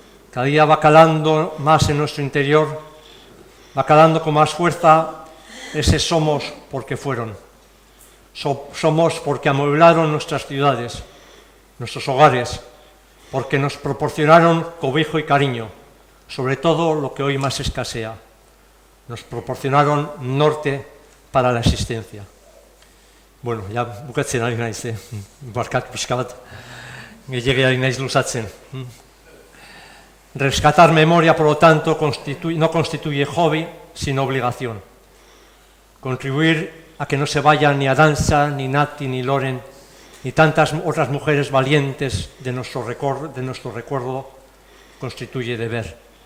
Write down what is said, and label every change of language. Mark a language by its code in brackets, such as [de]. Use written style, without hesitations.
[es] Cada día va calando más en nuestro interior, va calando con más fuerza ese somos porque fueron. Somos porque amueblaron nuestras ciudades, nuestros hogares, porque nos proporcionaron cobijo y cariño, sobre todo lo que hoy más escasea. Nos proporcionaron norte para la existencia. [eu] Bueno, ya bukatzen ari naiz, barkak pixka bat, gehiagia ari naiz luzatzen. [es] Rescatar memoria, por lo tanto, no constituye hobby, sino obligación. Contribuir a que no se vayan ni Aranza, ni Nati, ni Loren, ni tantas otras mujeres valientes de nuestro recuerdo, constituye deber.